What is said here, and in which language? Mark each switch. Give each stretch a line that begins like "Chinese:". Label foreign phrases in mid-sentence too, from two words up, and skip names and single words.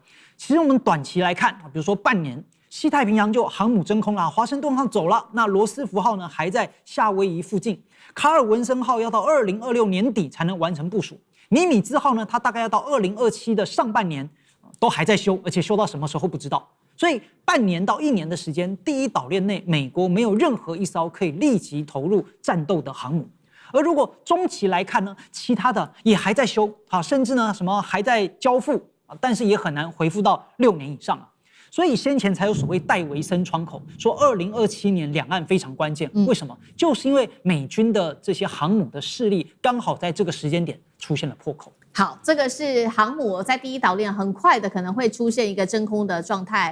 Chinese: 其實我們短期來看，比如說半年，西太平洋就航母真空了，華盛頓號走了，那羅斯福號呢還在夏威夷附近，卡爾文森號要到2026年底才能完成部署，尼米茲號呢它大概要到2027的上半年都還在修，而且修到什麼时候不知道。所以半年到1年的時間，第一島鏈內美國沒有任何一艘可以立即投入戰鬥的航母。而如果中期來看呢，其他的也還在修，甚至呢什麼還在交付。但是也很難恢復到6年以上啊。所以先前才有所謂戴維森窗口，說2027年兩岸非常關鍵。為什麼？就是因為美軍的這些航母的勢力剛好在這個時間點出現了破口。好，這個是航母在第一島鏈，很快的可能會出現一個真空的狀態。